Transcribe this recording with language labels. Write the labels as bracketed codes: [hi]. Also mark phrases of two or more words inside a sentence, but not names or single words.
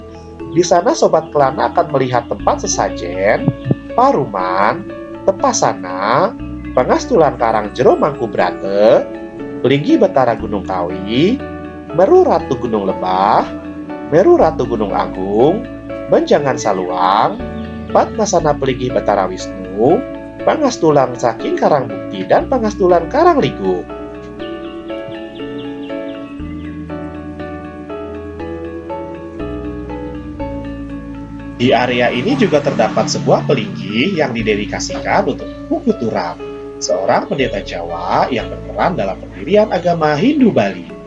[id] Di sana Sobat Kelana akan melihat tempat sesajen, paruman, tepasana, pangastulan karang jero Mangkubrate, Pelinggi Batara Gunung Kawi, Meru Ratu Gunung Lebah, Meru Ratu Gunung Agung, Menjangan Saluang, Padmasana Pelinggi Batara Wisnu, Pangastulan Saking Karang Bukti, dan Pangastulan Karang Ligu. Di area ini juga terdapat sebuah pelinggi yang didedikasikan untuk Puku Turam, seorang pendeta Jawa yang berperan dalam pendirian agama Hindu Bali.